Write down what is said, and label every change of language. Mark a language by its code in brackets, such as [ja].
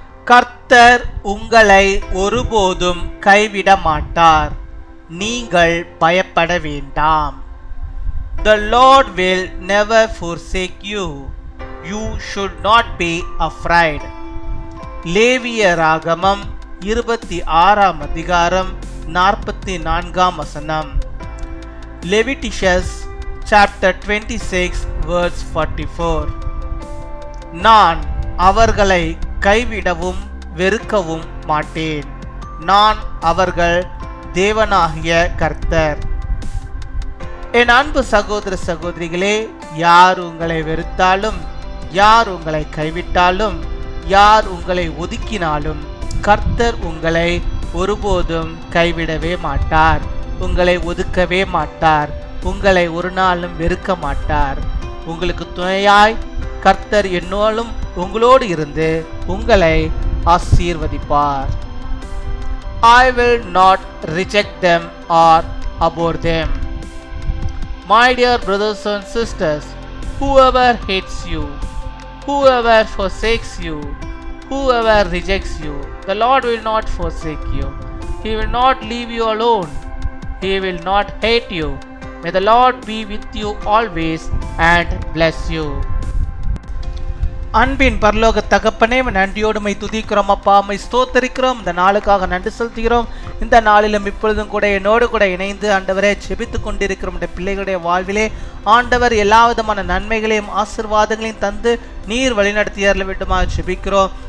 [ta] கர்த்தர் உங்களை ஒருபோதும் கைவிட மாட்டார், நீங்கள் பயப்பட வேண்டாம். [en] The Lord will never forsake you. You should not be afraid. [ta] லேவியராகமம் 26 அதிகாரம் 44 வசனம். [en] Leviticus chapter 26 verse 44. [ta] நான் அவர்களை கைவிடவும் வெறுக்கவும் மாட்டேன், நான் அவர்கள் தேவனாகிய கர்த்தர். என் அன்பு சகோதர சகோதரிகளே, யார் உங்களை வெறுத்தாலும், யார் உங்களை கைவிட்டாலும், யார் உங்களை ஒதுக்கினாலும் கர்த்தர் உங்களை ஒருபோதும் கைவிடவே மாட்டார், உங்களை ஒதுக்கவே மாட்டார், உங்களை ஒரு நாளும் வெறுக்க மாட்டார். உங்களுக்கு துணையாய் கர்த்தர் என்னோடும் உங்களோடு இருந்து உங்களை ஆசீர்வதிப்பார். [en] I will not reject them or abhor them. My dear brothers and sisters, whoever hates you, whoever forsakes you, whoever rejects you, the Lord will not forsake you. He will not leave you alone. He will not hate you. May the Lord be with you always and bless you. [ta] அன்பின் பரலோக தகப்பனே, நன்றியோடுமை துதிக்கிறோம் அப்பா, my ஸ்தோத்தரிக்கிறோம். இந்த நாளுக்காக நன்றி செலுத்துகிறோம். இந்த நாளிலும் இப்பொழுதும் கூட என்னோடு கூட இணைந்து ஆண்டவரே ஜெபித்து கொண்டிருக்கிற நம்முடைய பிள்ளைகளுடைய வாழ்விலே ஆண்டவர் எல்லா விதமான நன்மைகளையும் ஆசீர்வாதங்களையும் தந்து நீர் வழிநடத்தியறல வேண்டுமா ஜெபிக்கிறோம்.